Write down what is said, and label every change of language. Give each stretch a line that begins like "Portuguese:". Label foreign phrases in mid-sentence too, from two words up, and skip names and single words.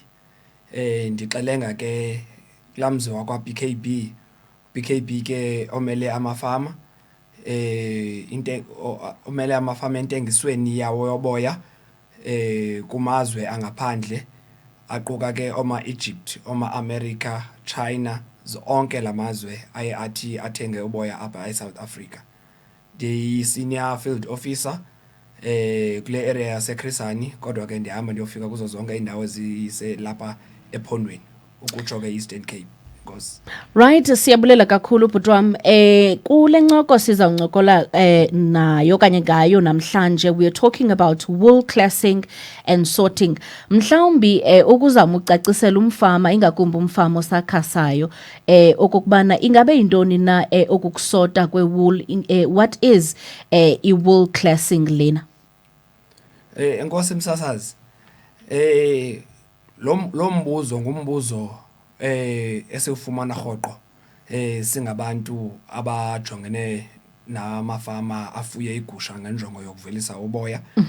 Xhosa: Ndixelenga ke kulamzi wakwa BKB. BKB ke omele amafama. Umele amafama entengisweni yawo yoboya kumazwe angaphandle, aquka ke oma-Egypt, oma-America, China, zonke lamazwe aye athi athenge uboya apha eSouth Africa. Ndiyi-
English: senior field officer
Xhosa: kule area yaseChris Hani, kodwa ke ndihamba ndiyofika kuzo zonke iindawo eziselapha ephondweni, ukutsho ke Eastern Cape. Right, siyabulela kakhulu bhuti wam. Kule ncoko sizawuncokola nayo kanye ngayo namhlanje.
English: We are talking about wool classing and sorting.
Xhosa: Mhlawumbi ukuzama ucacisela umfama, ingakumbi umfama osakhasayo, okokubana ingabe yintoni na okukusota kwewool.
English: What is i-wool classing lena?
Xhosa: Enkosi msasazi. Lo mbuzo ngumbuzo esifumana rhoqo singabantu abajongene namafama afuye igusha ngenjongo yokuvelisa uboya.